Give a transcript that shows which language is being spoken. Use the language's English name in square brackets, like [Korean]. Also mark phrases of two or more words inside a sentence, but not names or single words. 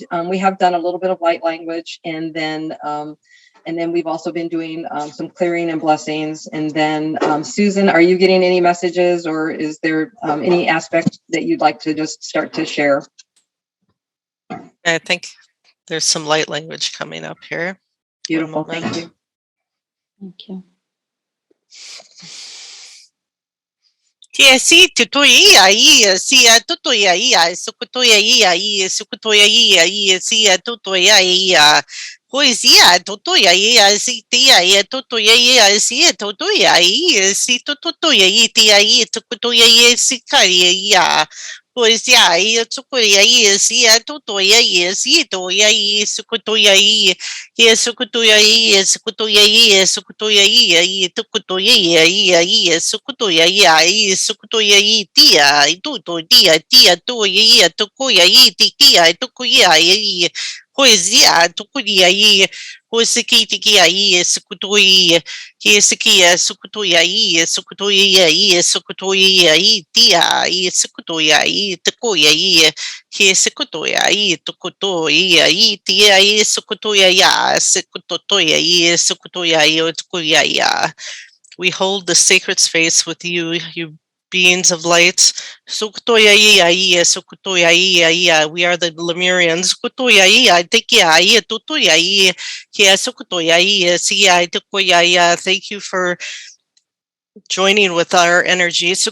[English] We have done a little bit of light language, and then we've also been doing some clearing and blessings. And then Susan, are you getting any messages, or is there any aspect that you'd like to just start to share? I think there's some light language coming up here. Beautiful. Thank you. Thank you. Si tutuia si tutuia sukutuia sukutuia si tutuia poesia tutuia si tia tutuia si tutuia si tutuia tia tutuia si caria poesia tukuia si tutuia si tuia sukutuia sukutuia sukutuia sukutuia tukutuia sukutuia sukutuia tia tia tukuia tia tukuia poesia tukuia poesikia sukutuia sukutuia sukutuia tia sukutuia tukuia sukutuia tukutuia tia sukutuia tukuia. We hold the sacred space with you, you beings of light. We are the Lemurians. Thank you for joining with our energy.